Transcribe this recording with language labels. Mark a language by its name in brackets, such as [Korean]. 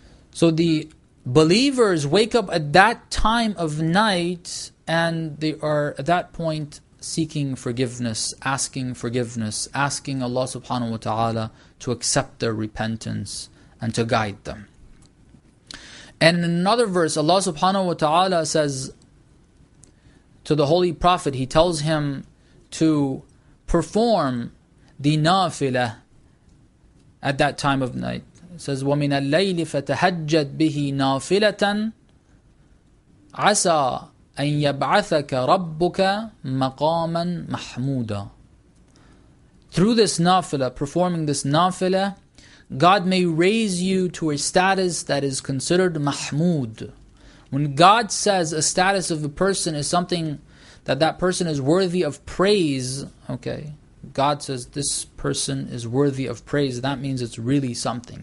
[English] So the believers wake up at that time of night, and they are at that point seeking forgiveness, asking Allah subhanahu wa ta'ala to accept their repentance and to guide them. And in another verse, Allah subhanahu wa ta'ala says to the Holy Prophet, He tells him to perform the nafilah at that time of night. It says, [Arabic] وَمِنَ اللَّيْلِ فَتَهَجَّدْ بِهِ نَافِلَةً عَسَى أَن يَبْعَثَكَ رَبُّكَ مَقَامًا مَحْمُودًا. [English] Through this nafilah, performing this nafilah, God may raise you to a status that is considered mahmud. When God says a status of a person is something that person is worthy of praise, okay, God says this person is worthy of praise, that means it's really something.